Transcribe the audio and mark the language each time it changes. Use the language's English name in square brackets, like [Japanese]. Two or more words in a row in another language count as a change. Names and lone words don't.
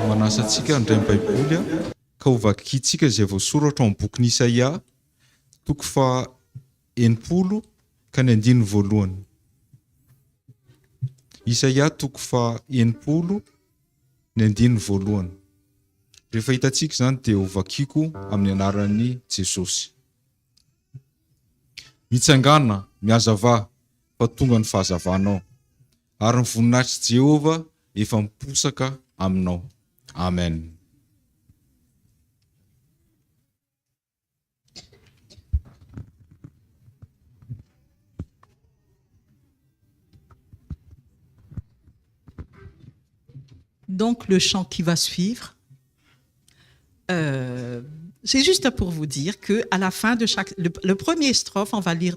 [Malagasy] asantsika ndray ny baiboly ka ho vakitsika izay voasoratra amin'ny boky n'Isaia toko faha 80 ka ny 1 Isaia toko faha 80 ny 1. Rehefa hitantsika izany dia ho vakiko amin'ny anaran'i Jesosy. Mitsangana, miazava fa tonga ny fahazavanao ary ny voninahitry Jehova efa miposaka aminao. Amen. [French] Donc, le chant qui va suivre, c'est juste pour vous dire que à la fin de chaque, le premier strophe, on